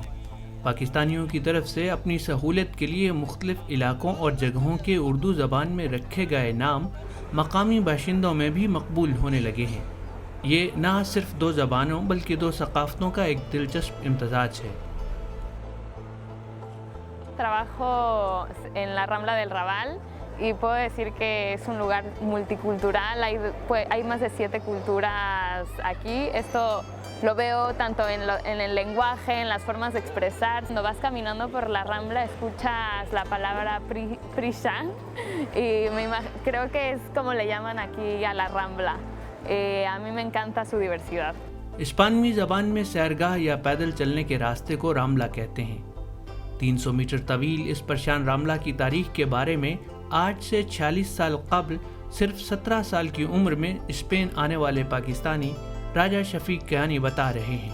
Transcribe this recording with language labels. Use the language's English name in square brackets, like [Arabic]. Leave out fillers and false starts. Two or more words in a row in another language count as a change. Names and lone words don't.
[Urdu] پاکستانیوں کی طرف سے اپنی سہولت کے لیے مختلف علاقوں اور جگہوں کے اردو زبان میں رکھے گئے نام مقامی باشندوں میں بھی مقبول ہونے لگے ہیں۔ یہ نہ صرف دو زبانوں بلکہ دو ثقافتوں کا ایک دلچسپ امتزاج ہے۔ [Spanish] Trabajo en la Rambla del Raval y puedo decir que es un lugar multicultural, hay más de 7 culturas aquí. Esto lo veo tanto en el lenguaje, en las formas de expresar. Cuando vas caminando por la Rambla escuchas la palabra Prishán y creo que es como le llaman aquí a la Rambla. A mí me encanta su diversidad. [Urdu] اسپانوی زبان میں سیرگاہ یا پیدل چلنے کے راستے کو رامبلا کہتے ہیں۔ 300 میٹر طویل اس پرشان رامبلا کی تاریخ کے بارے میں آج سے 46 سال قبل صرف 17 سال کی عمر میں اسپین آنے والے پاکستانی راجہ شفیق کیانی بتا رہے ہیں۔